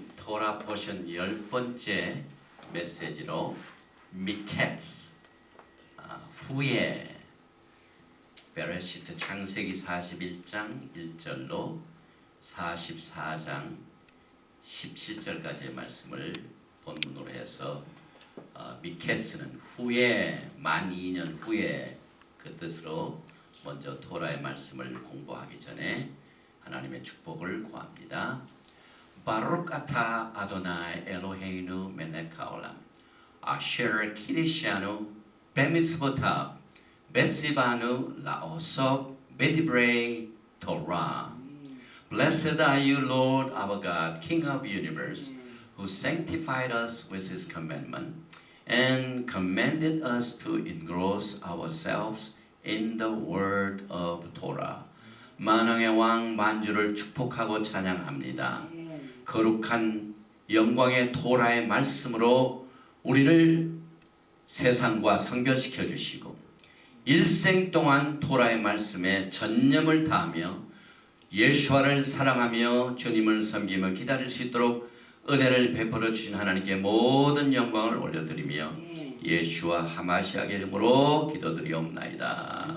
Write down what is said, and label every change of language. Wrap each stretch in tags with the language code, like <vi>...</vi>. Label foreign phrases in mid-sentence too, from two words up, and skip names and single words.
<en>Torah portion</en> <ko>10번째 메시지로 미켓스 후에 베레시트 창세기 41장 1절로 44장 17절까지의 말씀을 본문으로 해서 미켓스는 후에 만 2년 후에 그 뜻으로 먼저 토라의 말씀을 공부하기 전에 하나님의 축복을 구합니다.</ko> <he>ברוך אתה אדוני אלוהינו מלך העולם אשר קדשנו במצוותיו וציוונו לעסוק בדברי תורה.</he> <en>Blessed are you, Lord our God, King of the universe, who sanctified us with his commandment and commanded us to engross ourselves in the word of Torah.</en> <ko>만왕의 왕 만주를 축복하고 찬양합니다. 거룩한 영광의 토라의 말씀으로 우리를 세상과 성별시켜 주시고 일생 동안 토라의 말씀에 전념을 다하며 예수와를 사랑하며 주님을 섬기며 기다릴 수 있도록 은혜를 베풀어 주신 하나님께 모든 영광을 올려드리며 예수와 하마시아의 이름으로 기도드리옵나이다.</ko>